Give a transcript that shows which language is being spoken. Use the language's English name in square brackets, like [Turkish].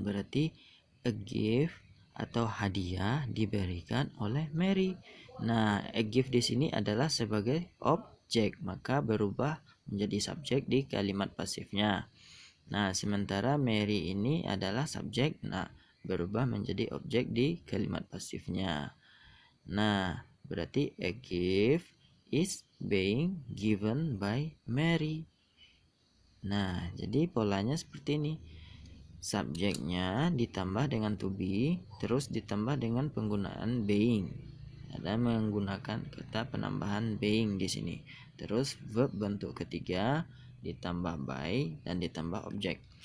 [Indonesian] Berarti [English] a gift [Indonesian] atau hadiah diberikan oleh Mary. Nah, [English] a gift [Indonesian] di sini adalah sebagai objek, maka berubah menjadi subjek di kalimat pasifnya. Nah, sementara Mary ini adalah subjek, nah berubah menjadi objek di kalimat pasifnya. Nah, berarti [English] a gift is being given by Mary. [Indonesian] Nah, jadi polanya seperti ini. Subjeknya ditambah dengan to be, terus ditambah dengan penggunaan being. Ada menggunakan kata penambahan being di sini. Terus verb bentuk ketiga ditambah by dan ditambah objek.